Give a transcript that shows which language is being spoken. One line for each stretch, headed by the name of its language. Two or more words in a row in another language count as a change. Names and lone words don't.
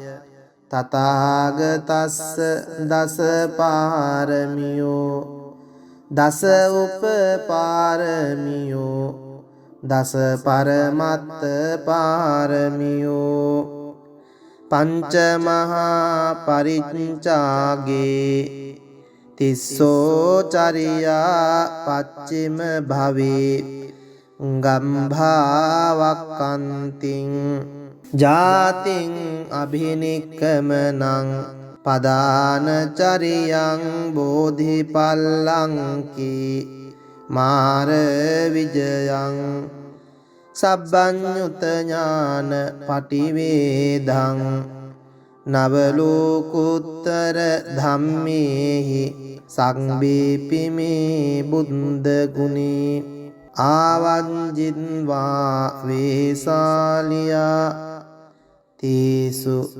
Pali: තථාගතස්ස දස පාරමියෝ දස උපපාරමියෝ දස පරමත්ත පාරමියෝ පංච මහා පරිච්ඡාගේ තිස්සෝ චරියා පච්චිම භවේ ගම්භාවක්කන්තිං ජාතිං අභිනික්කමනං පදාන චරියං බෝධිපල්ලංකී මාර විජයං සබ්බඤ්ඤුත ඥාන පටිවේදං නවලෝකුත්තර ධම්මේහි සංබේපිමේ බුද්ධ ගුණේ ආවංජින්වා වේසාලියා තේසු